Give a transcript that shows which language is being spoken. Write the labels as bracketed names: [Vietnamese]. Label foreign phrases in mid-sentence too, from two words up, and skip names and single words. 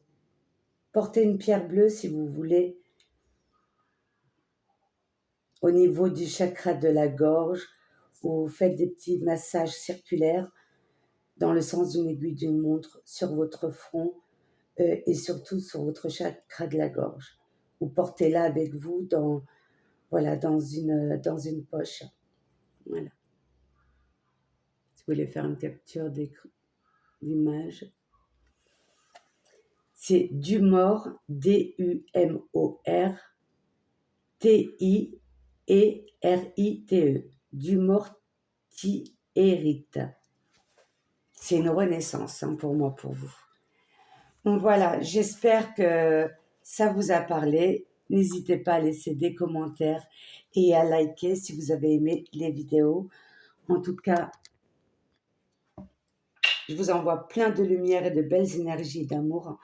[French] Portez une pierre bleue si vous voulez au niveau du chakra de la gorge ou faites des petits massages circulaires dans le sens d'une aiguille d'une montre sur votre front et surtout sur votre chakra de la gorge. Ou portez-la avec vous dans une poche. Voilà. Si vous voulez faire une capture d'image. C'est Dumor, D-U-M-O-R, T-I-E-R-I-T-E. Dumortierite. C'est une renaissance pour moi, pour vous. Donc voilà, j'espère que ça vous a parlé. N'hésitez pas à laisser des commentaires et à liker si vous avez aimé les vidéos. En tout cas, je vous envoie plein de lumière et de belles énergies d'amour.